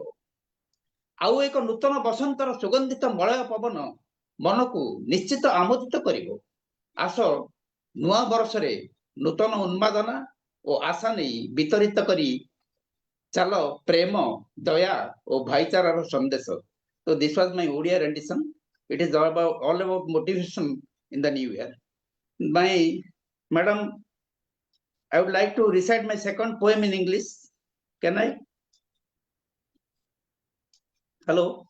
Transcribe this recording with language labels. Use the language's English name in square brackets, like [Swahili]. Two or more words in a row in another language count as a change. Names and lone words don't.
[Odia] ଆଉ ଏକ ନୂତନ ବସନ୍ତର ସୁଗନ୍ଧିତ ମଳୟ ପବନ ମନକୁ ନିଶ୍ଚିତ ଆମୋଦିତ କରିବ। ଆସ ନୂଆ ବର୍ଷରେ ନୂତନ ଉନ୍ମାଦନା ଓ ଆଶା ନେଇ ବିତରିତ କରି ଚାଲ ପ୍ରେମ, ଦୟା ଓ ଭାଇଚାରାର ସନ୍ଦେଶ। [English] So this was my Odia rendition. It is all about motivation in the new year. Madam, I would like to recite my second poem in English. Can I? Hello?